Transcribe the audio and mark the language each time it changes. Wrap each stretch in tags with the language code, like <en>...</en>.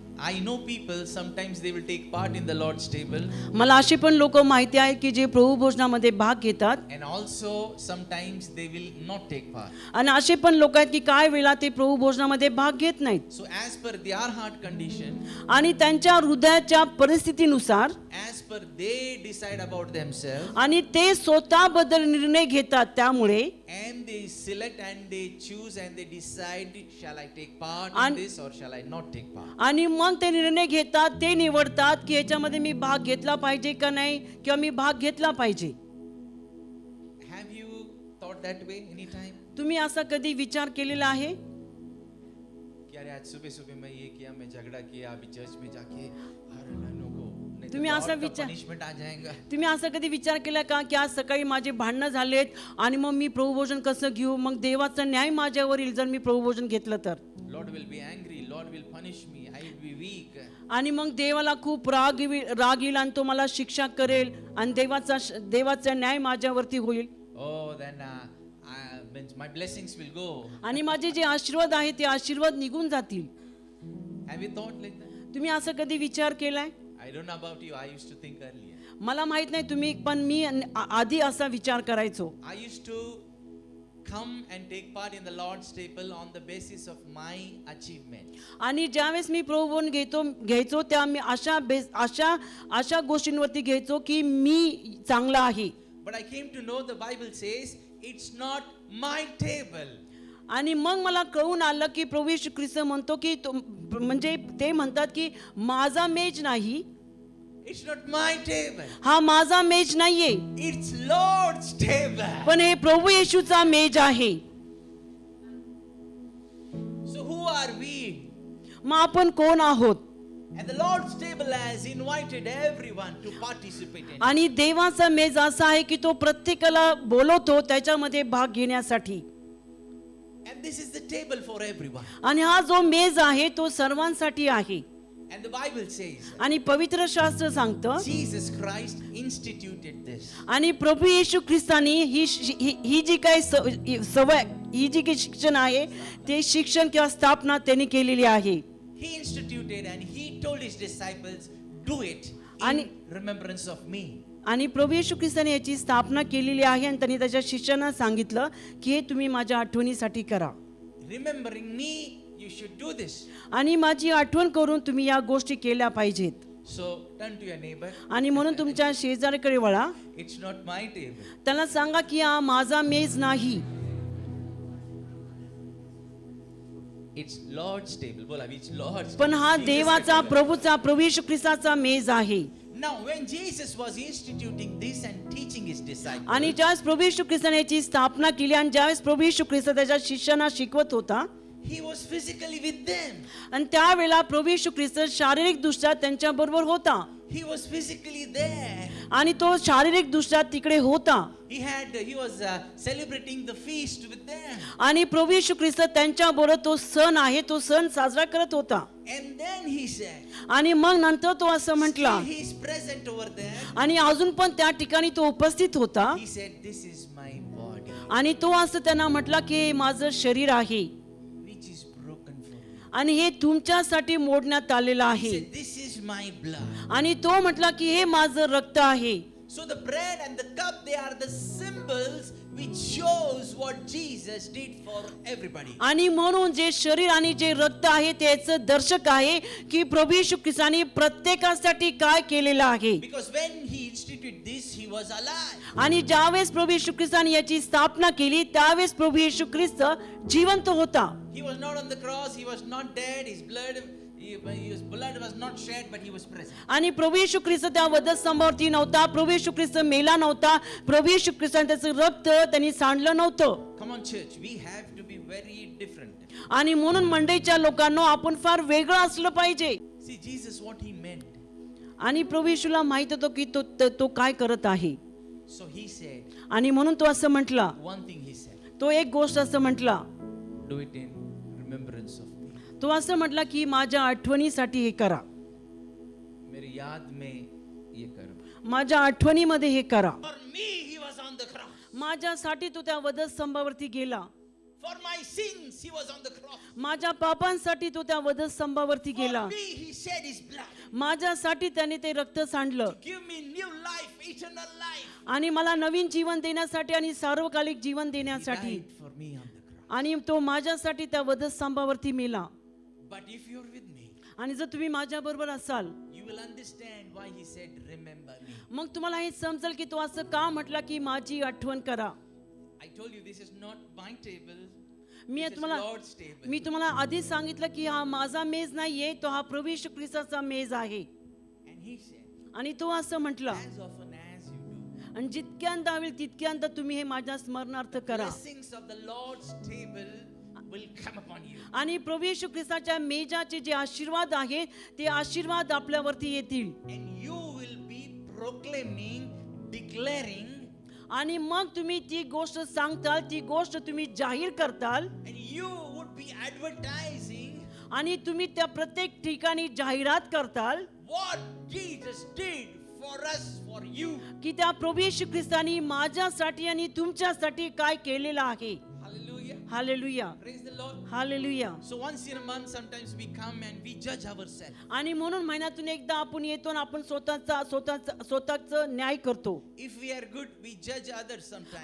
<en>I know people sometimes they will take part in the Lord's table.</en> <mr>मला असे पण लोक माहिती आहेत की जे प्रभू भोजनामध्ये भाग घेतात</mr> <en>And also sometimes they will not take part.</en> <mr>आणि असे पण लोक आहेत की काय वेळा ते प्रभू भोजनामध्ये भाग घेत नाहीत.</mr> <en>So as per their heart condition,</en> <mr>आणि त्यांच्या हृदयाच्या परिस्थितीनुसार</mr> <en>as per they decide about themselves,</en> <mr>आणि ते स्वतःबद्दल निर्णय घेतात. त्यामुळे</mr> <en>and they select and they choose and they decide, shall I take part in And- this or shall I not take part?</en> <mr>आणि मग ते निर्णय घेतात, ते निवडतात की ह्याच्यामध्ये मी भाग घेतला पाहिजे का नाही किंवा मी भाग घेतला पाहिजे.</mr> <en>Have you thought that way anytime?</en> <mr>तुम्ही असा कधी विचार केलेला आहे</mr> <hi>कि अरे आज सुबह सुबह मैं ये किया, मैं झगड़ा किया, अभी चर्च में जाके अरे नको, नहीं तो</hi> <mr>तुम्ही</mr> <en>God</en> <mr>असा का विचार-</mr> <hi>punishment आ जाएगा.</hi> <mr>तुम्ही असं कधी विचार केला का की आज सकाळी माझे भांडणं झालेत आणि मग मी प्रभुभोजन कसं घेऊ, मग देवाचा न्याय माझ्यावर येईल जर मी प्रभुभोजन घेतलं तर.</mr> <en>Lord will be angry, Lord will punish me, I will be weak.</en> <mr>आणि मग देवाला खूप राग येईल आणि तो मला शिक्षा करेल आणि देवाचा न्याय माझ्यावरती होईल.</mr> <en>Oh, then means my blessings will go.</en> <mr>आणि माझे जे आशीर्वाद आहे ते आशीर्वाद निघून जातील.</mr> <en>Have you thought like that?</en> <mr>तुम्ही असं कधी विचार केलाय?</mr> <en>I don't know about you. I used to think earlier.</en> <mr>मला माहित नाही तुम्ही, पण मी आधी असा विचार करायचो.</mr> <en>I used to come and take part in the Lord's table on the basis of my achievement.</en> <mr>आणि ज्यावेळेस मी प्रभुवन घ्यायचो त्या मी अशा गोष्टींवरती घ्यायचो की मी चांगला आहे.</mr> <en>But I came to know the Bible says it's not my table.</en> <mr>आणि मग मला कळून आलं की प्रभू येशू ख्रिस्त म्हणतो की म्हणजे ते म्हणतात की माझा मेज नाही,</mr> <en>It's not my table.</en> <mr>हा माझा मेज नाहीये,</mr> <en>It's Lord's table.</en> <mr>पण हे प्रभू येशूचा मेज आहे.</mr> <en>So who are we?</en> <mr>मग आपण कोण आहोत?</mr> <en>And the Lord's table has invited everyone to participate in it.</en> <mr>आणि देवाचा मेज असा आहे की तो प्रत्येकाला बोलवतो त्याच्यामध्ये भाग घेण्यासाठी.</mr> <en>And this is the table for everyone.</en> <mr>आणि हा जो मेज आहे तो सर्वांसाठी आहे.</mr> <en>And the Bible says</en> <mr>आणि पवित्र शास्त्र सांगतं</mr> <en>Jesus Christ instituted this.</en> <mr>आणि प्रभू येशू ख्रिस्तानी ही जी काही सवय, ही जी काही शिक्षण आहे ते शिक्षण किंवा स्थापना त्यांनी केलेली आहे.</mr> <en>He instituted and he told his disciples, do it</en> <mr>आणि</mr> <en>in remembrance of me.</en> <mr>आणि प्रभू येशू ख्रिस्ताने याची स्थापना केलेली आहे आणि त्यांनी त्याच्या शिष्यांना सांगितलं की हे तुम्ही माझ्या आठवणीसाठी करा.</mr> <en>Remembering me, you should do this.</en> <mr>आणि माझी आठवण करून तुम्ही या गोष्टी केल्या पाहिजेत.</mr> <en>So turn to your neighbor.</en> <mr>आणि म्हणून तुमच्या शेजाऱ्याकडे वळा,</mr> <en>It's not my table.</en> <mr>त्याला सांगा की हा माझा मेज नाही,</mr> <en>It's Lord's table.</en> <mr>बोला,</mr> <en>it's Lord's</en> <mr>पण हा</mr> <en>Jesus</en> <mr>देवाचा</mr> <en>table.</en> <mr>प्रभूचा प्रभू येशू ख्रिस्ताचा मेज आहे.</mr> <en>Now when Jesus was instituting this and teaching his disciples,</en> <mr>आणि ज्यावेळेस प्रभू येशू ख्रिस्ताने याची स्थापना केली आणि ज्यावेळेस प्रभू येशू ख्रिस्त त्याच्या शिष्यांना शिकवत होता</mr> <en>he was physically with them.</en> <mr>आणि त्यावेळेला प्रभू येशू ख्रिस्त शारीरिक दृष्ट्या त्यांच्या बरोबर होता</mr> <en>He was physically there.</en> <mr>आणि तो शारीरिक दृष्ट्या तिकडे होता.</mr> <en>He was celebrating the feast with them.</en> <mr>आणि प्रभू येशू ख्रिस्त त्यांच्या बरोबर तो सण आहे तो सण साजरा करत होता.</mr> <en>And then he said,</en> <mr>आणि मग नंतर तो असं म्हटला</mr> <en>still he is present over there.</en> <mr>आणि अजून पण त्या ठिकाणी तो उपस्थित होता</mr> <en>He said, this is my body,</en> <mr>आणि तो असं त्यांना म्हटला की हे माझं शरीर आहे</mr> <en>which is broken for you.</en> <mr>आणि हे तुमच्यासाठी मोडण्यात आलेलं</mr> <en>He</en> <mr>आहे.</mr> <en>said, this is my blood.</en> <mr>आणि तो म्हटला की हे माझं रक्त आहे.</mr> <en>So the bread and the cup, they are the symbols which shows what Jesus did for everybody.</en> <mr>आणि म्हणून जे शरीर आणि जे रक्त आहे त्याचं दर्शक आहे की प्रभू येशू ख्रिस्ताने प्रत्येकासाठी काय केलेलं आहे.</mr> <en>Because when he instituted this, he was alive.</en> <mr>आणि ज्यावेळेस प्रभू येशू ख्रिस्ताने याची स्थापना केली त्यावेळेस प्रभू येशू ख्रिस्त जिवंत होता.</mr> <en>He was not on the cross, he was not dead, his blood was not shed, but he was present.</en> <mr>आणि प्रभू येशू ख्रिस्त त्या वधस्तंभावरती नव्हता, प्रभू येशू ख्रिस्त मेला नव्हता, प्रभू येशू ख्रिस्ताने त्याचं रक्त त्यांनी सांडलं नव्हतं.</mr> <en>Come on, church, we have to be very different.</en> <mr>आणि म्हणून मंडईच्या लोकांना आपण फार वेगळं असलं पाहिजे.</mr> <en>See, Jesus, what he meant.</en> <mr>आणि प्रभू येशूला माहित होतं की तो काय करत आहे.</mr> <en>So he said,</en> <mr>आणि म्हणून तो असं म्हटला,</mr> <en>one thing he said,</en> <mr>तो एक गोष्ट असं म्हटला,</mr> <en>do it in remembrance of me.</en> <mr>तो असं म्हटला की माझ्या आठवणीसाठी हे करा,</mr> <hi>मेरी याद में ये करो.</hi> <mr>माझ्या आठवणीमध्ये हे करा.</mr> <en>For me, he was on the cross.</en> <mr>माझ्यासाठी तो त्या वधस्तंभावरती गेला,</mr> <en>For my sins, he was on the cross.</en> <mr>माझ्या पापांसाठी तो त्या वधस्तंभावरती</mr> <en>For</en> <mr>गेला,</mr> <en>me, he shed his blood.</en> <mr>माझ्यासाठी त्याने ते रक्त सांडलं</mr> <en>Give me new life, eternal life.</en> <mr>आणि मला नवीन जीवन देण्यासाठी आणि सार्वकालिक जीवन</mr> <en>He</en> <mr>देण्यासाठी.</mr> <en>died for me on the cross.</en> <mr>आणि तो माझ्यासाठी त्या वधस्तंभावरती मेला.</mr> <en>But if you're with me,</en> <mr>आणि जर तुम्ही माझ्या बरोबर असाल</mr> <en>you will understand why he said, remember me.</en> <mr>मग तुम्हाला हे समजेल की तो असं का म्हटला की माझी आठवण करा.</mr> <en>I told you this is not my table.</en> <mr>मी</mr> <en>This is</en> <mr>तुम्हाला</mr> <en>Lord's table.</en> <mr>मी तुम्हाला आधीच सांगितलं की हा माझा मेज नाहीये, तो हा प्रभू येशू ख्रिस्ताचा मेज आहे.</mr> <en>And he said,</en> <mr>आणि तो असं म्हटला</mr> <en>as often as you do,</en> <mr>आणि जितक्यांदा होईल तितक्यांदा तुम्ही हे माझ्या स्मरणार्थ करा.</mr> <en>blessings of the Lord's table will come upon you.</en> <mr>आणि प्रभू येशू ख्रिस्ताच्या मेजाचे जे आशीर्वाद आहेत ते आशीर्वाद आपल्यावरती येतील.</mr> <en>And you will be proclaiming, declaring,</en> <mr>आणि मग तुम्ही ती गोष्ट सांगताल, ती गोष्ट तुम्ही जाहीर करताल</mr> <en>and you would be advertising</en> <mr>आणि तुम्ही त्या प्रत्येक ठिकाणी जाहिरात करताल</mr> <en>what Jesus did for us, for you.</en> <mr>की त्या प्रभू येशू ख्रिस्तानी माझ्यासाठी आणि तुमच्यासाठी काय केलेलं आहे. Hallelujah,</mr> <en>Praise the Lord.</en> <mr>Hallelujah.</mr> <en>So once in a month, sometimes we come and we judge ourselves.</en> <mr>आणि म्हणून महिन्यातून एकदा आपण येतो आणि आपण स्वतःच न्याय करतो.</mr> <en>If we are good, we judge others sometimes.</en>